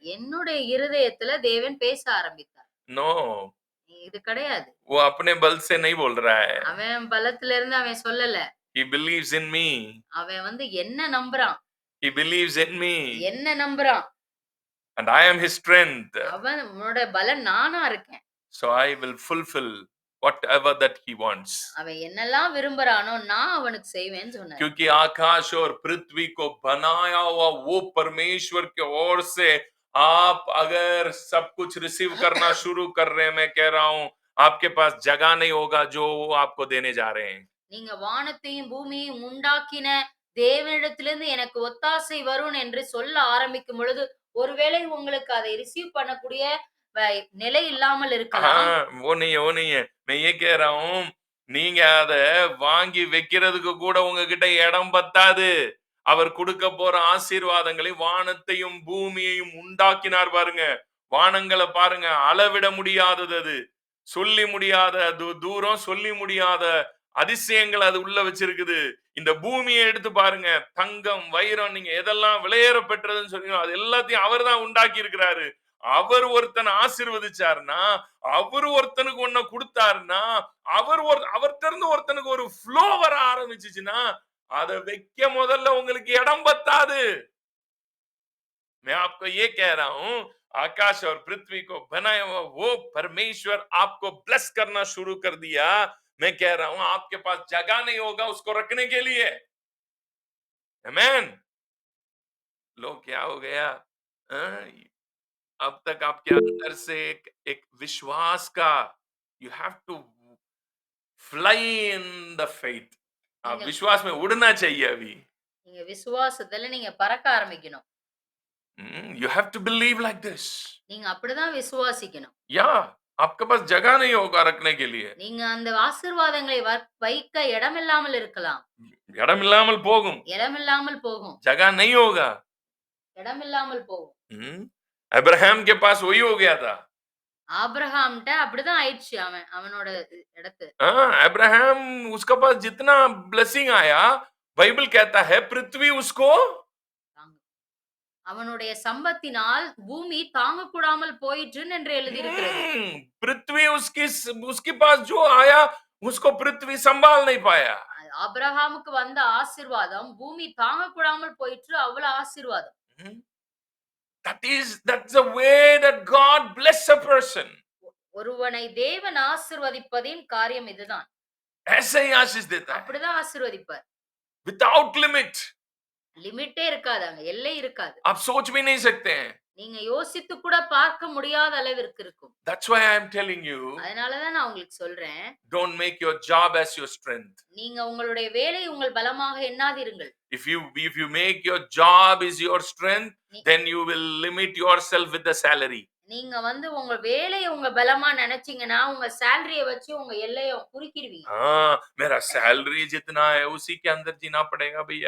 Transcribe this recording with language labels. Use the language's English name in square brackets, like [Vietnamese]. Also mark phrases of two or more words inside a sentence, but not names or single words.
[Tamil] என்னுடைய இருதயத்துல தேவன் பேச ஆரம்பித்தார். नो, இது கிடையாது. [Hindi] वो अपने बल से नहीं बोल रहा है. [Tamil] அவன் பலத்துல இருந்து அவன் சொல்லல. [English] He believes in me. [Tamil] அவன் என்ன நம்புறான். [English] He believes in me. [Tamil] என்ன நம்புறான். [English] And I am his strength. [Tamil] அவனோட பலன் நானா இருக்கேன். [English] So I will fulfill whatever that he wants. [Tamil] அவன் என்னெல்லாம் விரும்புறானோ நான் அவனுக்கு செய்வேன்னு சொன்னார். [Hindi] क्योंकि आकाश और पृथ्वी को बनाया हुआ वो परमेश्वर की ओर से आप अगर सब कुछ रिसीव करना शुरू कर रहे हैं, मैं कह रहा हूं आपके पास जगह नहीं होगा जो वो आपको देने जा रहे हैं. [Tamil] நீங்க வானத்தையும் பூமியையும் உண்டாக்கின தேவனிடத்திலிருந்து எனக்கு ஒத்தாசை வரும் என்று சொல்ல ஆரம்பிக்கும் பொழுது ஒருவேளை உங்களுக்கு அதை ரிசீவ் பண்ணக்கூடிய நிலை இல்லாமல் இருக்கலாம். [Hindi] हाँ, वो नहीं है. मैं ये कह रहा हूं [Tamil] நீங்க அத வாங்கி வைக்கிறதுக்கு கூட உங்ககிட்ட இடம் பத்தாது. அவர் கொடுக்க போற ஆசீர்வாதங்களை வானத்தையும் பூமியையும் உண்டாக்கினார் பாருங்க. வானங்களை பாருங்க, அளவிட முடியாதது அது. சொல்லி முடியாத தூரம், சொல்லி முடியாத அதிசயங்கள் அது உள்ள வச்சிருக்குது. இந்த பூமியை எடுத்து பாருங்க, தங்கம் வைரம் நீங்க எதெல்லாம் விலையேற பெற்றதுன்னு சொன்னீங்களோ அது எல்லாத்தையும் அவர் தான் உண்டாக்கி இருக்கிறாரு. அவர் ஒருத்தனை ஆசீர்வதிச்சாருன்னா, அவர் ஒருத்தனுக்கு ஒன்ன கொடுத்தாருன்னா, அவர்ட்ட இருந்து ஒருத்தனுக்கு ஒரு ஃப்ளோ வர ஆரம்பிச்சுச்சுன்னா அதை வைக்க முதல்ல உங்களுக்கு இடம் பத்தாது. [Hindi] मैं आपको ये कह रहा हूं, आकाश और पृथ्वी को बनाया हुआ वो परमेश्वर आपको ब्लेस करना शुरू कर दिया. मैं कह रहा हूं आपके पास जगह नहीं होगा उसको रखने के लिए. आमेन. लो क्या हो गया? अब तक आपके अंदर से एक विश्वास का, [English] you have to fly in the faith. [Hindi] आप विश्वास में उड़ना चाहिए अभी. [Tamil] நீங்க விசுவாசத்துல நீங்க பறக்க ஆரம்பிக்கணும். [English] You have to believe like this. [Tamil] நீங்க அப்படிதான் விசுவாசிக்கணும். [Hindi] या आपके पास जगह नहीं होगा रखने के लिए. [Tamil] நீங்க அந்த ஆசீர்வாதங்களை வைக்க இடமில்லாமல் இருக்கலாம். இடமில்லாமல் போகும். இடமில்லாமல் போகும். [Hindi] जगह नहीं होगा. [Tamil] இடமில்லாமல் போகும். [Hindi] अब्राहम के पास वही हो गया था. [Tamil] ஆபிரகாம்ட்ட அப்படிதான் ஆயிடுச்சு அவனோட இடத்து. [Hindi] अब्राहम उसके पास जितना ब्लेसिंग आया, बाइबल कहता है पृथ्वी उसको, [Tamil] அவனுடைய சம்பத்தினால் பூமி தாங்க கூடாமல் போயிற்றுன்னு என்று எழுதி இருக்கிறது. पृथ्वी उसके पास जो आया उसको पृथ्वी संभाल नहीं पाया. ஆபிரகாமுக்கு வந்த ஆசீர்வாதம் பூமி தாங்க கூடாமல் போயிற்று. அவ்வளவு ஆசீர்வாதம். [English] That's the way that God bless a person. [Tamil] ஒருவனை தேவன் ஆசீர்வதிப்பதின் காரியம் இதுதான். [Hindi] ऐसे ही आशीष देता है. [Tamil] அப்படிதான் ஆசீர்வதிப்பார். [English] Without limit. [Tamil] லிமிட்டே இருக்காதாங்க, எல்லை இருக்காது. [Hindi] आप सोच भी नहीं सकते हैं. [Tamil] நீங்க யோசித்து கூட பார்க்க முடியாத அளவிற்கு இருக்கும். [English] That's why I am telling you. [Tamil] அதனால தான் நான் உங்களுக்கு சொல்றேன். [English] Don't make your job as your strength. [Tamil] நீங்க உங்களுடைய வேலை உங்கள் பலமாக எண்ணாதீர்கள். [English] If you make your job is your strength, then you will limit yourself with the salary. [Tamil] நீங்க உங்க வேலைய உங்க பலமா நினைச்சீங்கன்னா உங்க சேலரிய வச்சு உங்க எல்லைய குறுக்கிடுவீங்க. [Hindi] मेरा सैलरी जितना है उसी के अंदर जीना पड़ेगा भैया.